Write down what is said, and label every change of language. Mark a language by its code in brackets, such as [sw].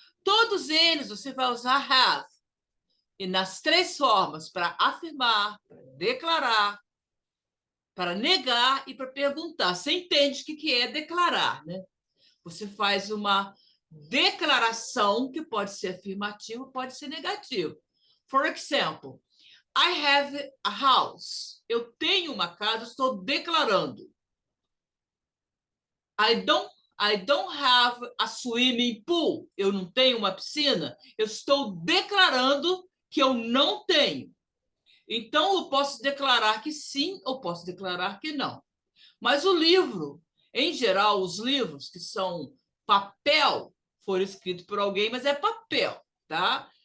[pt] Todos eles você vai usar have. E nas 3 formas, para afirmar, para declarar, para negar e para perguntar. Você entende o que é declarar, né? Você faz uma declaração que pode ser afirmativa, pode ser negativa. [en] For example, I have a house. [pt] Eu tenho uma casa, estou declarando. [en] I don't have a swimming pool. [pt] Eu não tenho uma piscina. Eu estou declarando que eu não tenho. Então, eu posso declarar que sim ou posso declarar que não. Mas o livro, em geral, os livros que são papel, foram escritos por alguém, mas é papel, tá?